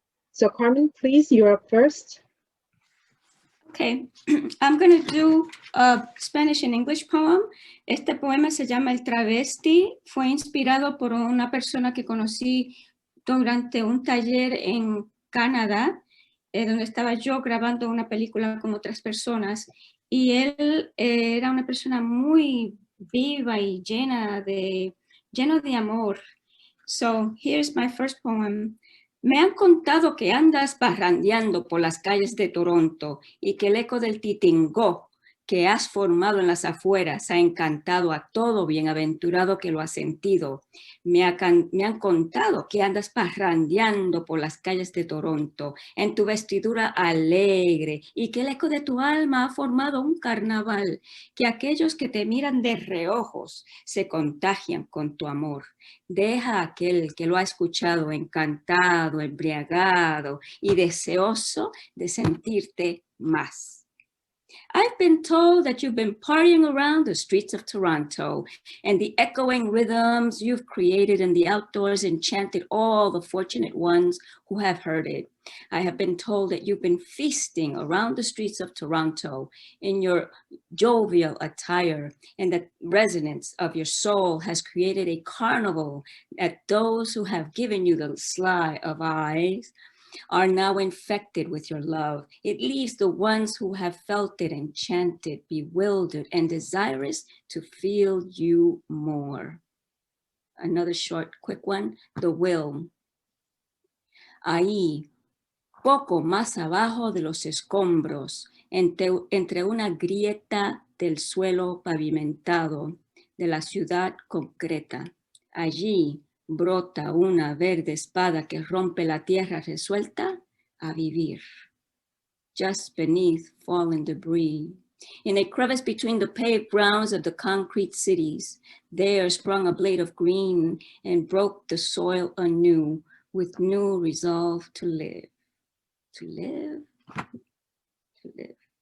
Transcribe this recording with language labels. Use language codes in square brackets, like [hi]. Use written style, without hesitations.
[en] So Carmen, please, you're up first. Okay, I'm going to do a Spanish and English poem. [es] Este poema se llama El Travesti. Fue inspirado por una persona que conocí durante un taller en Canadá, donde estaba yo grabando una película con otras personas. Y él era una persona muy viva y lleno de amor. [en] So here's my first poem. [es] Me han contado que andas parrandeando por las calles de Toronto y que el eco del titingó que has formado en las afueras ha encantado a todo bienaventurado que lo ha sentido. Me han contado que andas parrandeando por las calles de Toronto en tu vestidura alegre y que el eco de tu alma ha formado un carnaval, que aquellos que te miran de reojos se contagian con tu amor. Deja a aquel que lo ha escuchado encantado, embriagado y deseoso de sentirte más. [en] I've been told that you've been partying around the streets of Toronto, and the echoing rhythms you've created in the outdoors enchanted all the fortunate ones who have heard it. I have been told that you've been feasting around the streets of Toronto in your jovial attire, and that resonance of your soul has created a carnival that those who have given you the sly of eyes are now infected with your love. It leaves the ones who have felt it enchanted, bewildered, and desirous to feel you more. Another short, quick one, the will. [es] Ahí, poco más abajo de los escombros, entre una grieta del suelo pavimentado de la ciudad concreta. Allí, brota una verde espada que rompe la tierra resuelta a vivir. [en] Just beneath fallen debris, in a crevice between the paved grounds of the concrete cities, there sprung a blade of green and broke the soil anew with new resolve to live, to live, to live.